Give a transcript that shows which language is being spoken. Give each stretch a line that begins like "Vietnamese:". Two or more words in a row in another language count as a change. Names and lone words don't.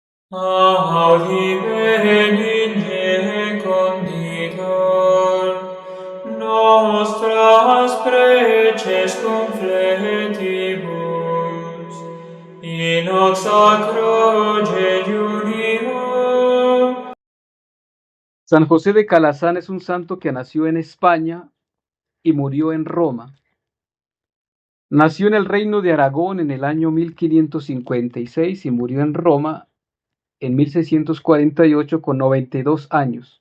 Latin: Audime conditor nostras preces confletibus, in hoc sacro jejunio.
Spanish: San José de Calazán es un santo que nació en España y murió en Roma. Nació en el Reino de Aragón en el año 1556 y murió en Roma en 1648 con 92 años.